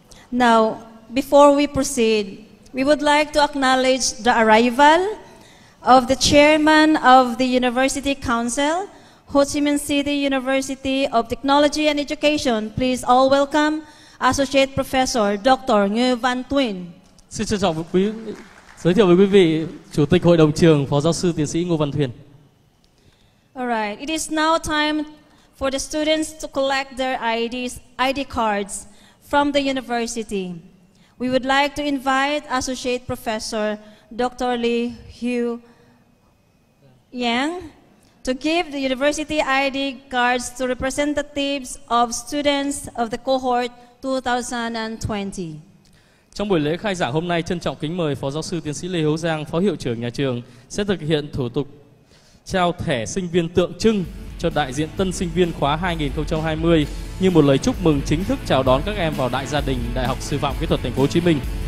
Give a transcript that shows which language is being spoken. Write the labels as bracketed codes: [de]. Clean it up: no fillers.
[en] Now, before we proceed, we would like to acknowledge the arrival of the chairman of the University Council, Ho Chi Minh City University of Technology and Education. Please all welcome Associate Professor Dr. Ngô Văn Tuyên. [vi] Xin trân trọng giới thiệu với quý vị Chủ tịch Hội đồng trường, Phó giáo sư tiến sĩ Ngô Văn Tuyên. [en] All right, it is now time for the students to collect their ID cards from the university. We would like to invite Associate Professor Dr. Lee Hugh Yang to give the university ID cards to representatives of students of the cohort 2020. [vi] Trong buổi lễ khai giảng hôm nay, trân trọng kính mời Phó giáo sư tiến sĩ Lê Hữu Giang, Phó hiệu trưởng nhà trường sẽ thực hiện thủ tục trao thẻ sinh viên tượng trưng cho đại diện tân sinh viên khóa 2020 như một lời chúc mừng chính thức chào đón các em vào đại gia đình Đại học Sư phạm Kỹ thuật Thành phố Hồ Chí Minh.